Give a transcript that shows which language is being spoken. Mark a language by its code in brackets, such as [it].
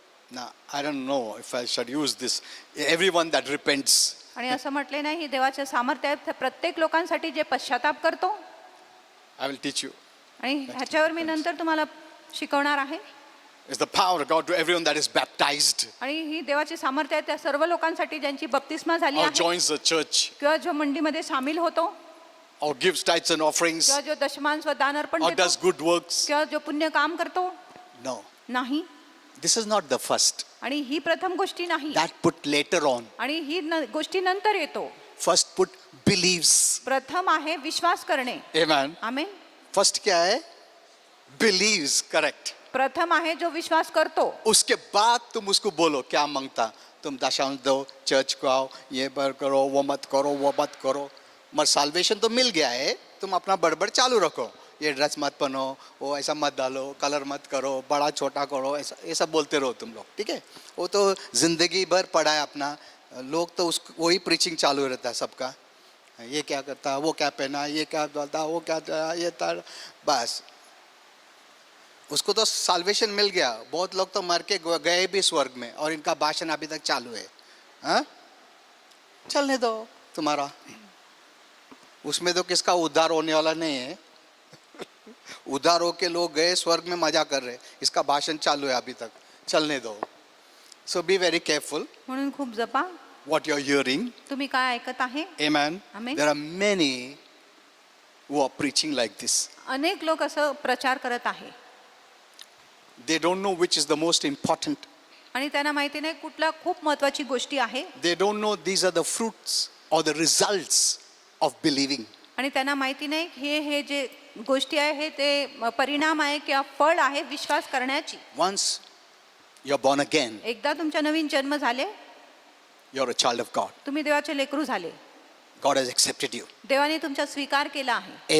[en] Now I don't know if I should use this. Everyone that repents. [mr] आणि असं म्हटले नाही ही देवाचे सामर्थ्य आहे प्रत्येक लोकांसाठी जे पश्चाताप करतो. [en] I will teach you. [mr] आणि ह्याच्यावर मी नंतर तुम्हाला शिकवणार आहे. [en] It's the power of God to everyone that is baptized [mr] आणि ही देवाची सामर्थ्य आहे त्या सर्व लोकांसाठी ज्यांची बपतिस्मा झाली [en] or [mr] आहे [en] joins the church [mr] किंवा जो मंडीमध्ये सामील होतो [en] or gives tithes and offerings [mr] किंवा जो दशमांश व दान अर्पण [en] or [mr] देतो [en] does good works. [mr] किंवा जो पुण्य काम करतो. [en] No, [mr] नाही. [en] this is not the first. [mr] आणि ही प्रथम गोष्टी नाही. [en] That put later on. [mr] आणि ही गोष्टी नंतर येतो. [en] First put believes. [mr] प्रथम आहे विश्वास करणे. [en] Amen. [mr] आमेन. [en] First [hi] क्या है? [en] Believes, correct. [mr] प्रथम आहे जो विश्वास करतो. [hi] उसके बाद तुम उसको बोलो क्या मांगता, तुम दशांश दो, चर्च को आओ, ये बर करो, वो मत करो. मगर साल्वेशन तो मिल गया है, तुम अपना बड़बड़ चालू रखो. ये ड्रेस मत पहनो, वो ऐसा मत डालो, कलर मत करो, बड़ा छोटा करो, ऐसा ऐसा बोलते रहो तुम लोग. ठीक है, वो तो जिंदगी भर पड़ा है अपना. लोग तो उसको वही प्रीचिंग चालू रहता है सबका. ये क्या करता, वो क्या पहना, ये क्या डालता, वो क्या ये तार, बस उसको तो साल्वेशन मिल गया. बहुत लोग तो मर के गए भी स्वर्ग में और इनका भाषण अभी तक चालू है. हाँ, चलने दो तुम्हारा. उसमें तो किसका उद्धार होने वाला नहीं है. उद्धार होके लोग गए स्वर्ग में मजा कर रहे, इसका भाषण चालू है अभी तक. चलने दो. [en] so be very careful [mr] म्हणून खूप जपा [en] what you're hearing. [mr] तुम्ही काय ऐकत आहे. [en] Amen. Amen. There are many who are preaching like this. [mr] अनेक लोक असं प्रचार करत आहे [en] They don't know which is the most important. [mr] आणि त्यांना माहिती नाही कुठला खूप महत्वाची गोष्टी आहे. [en] They don't know these are the fruits or the results of believing. [mr] आणि त्यांना माहिती नाही हे जे गोष्टी आहे हे ते परिणाम आहे किंवा फळ आहे विश्वास करण्याची. [en] Once you're born again, [mr] एकदा तुमचा नवीन जन्म झाले [en] you're a child of God. [mr] तुम्ही देवाचे लेकरू झाले. [en] God has accepted you. [mr] देवाने तुमचा स्वीकार केला आहे.